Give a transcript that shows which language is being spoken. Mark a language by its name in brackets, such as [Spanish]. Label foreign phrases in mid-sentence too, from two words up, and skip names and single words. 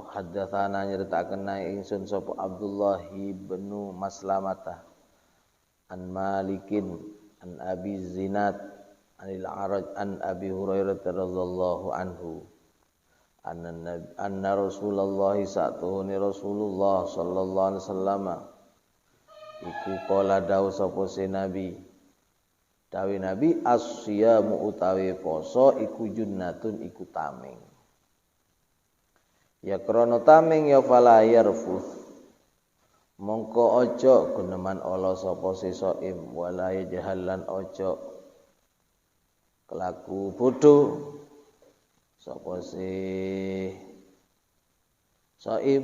[Javanese] Hadatsana nyritakaken ingsun sapa Abdullah bin Maslamata an Malikin an Abi Zinad anil A'raj an Abi Hurairah [Arabic] رضي الله عنه أن [Javanese] Rasulullah Rasulullah [Arabic] صلى الله عليه وسلم [Javanese] iku kala dawuh sapa Nabi, dawe Nabi, as-siyamu utawi poso iku junnatun iku tameng. Ya krana tameng ya [Arabic] فلا يرفث, [Javanese] mongko aja guneman ala sapa saim, [Arabic] ولا جهلا [Javanese] aja kelaku bodho sapa saim.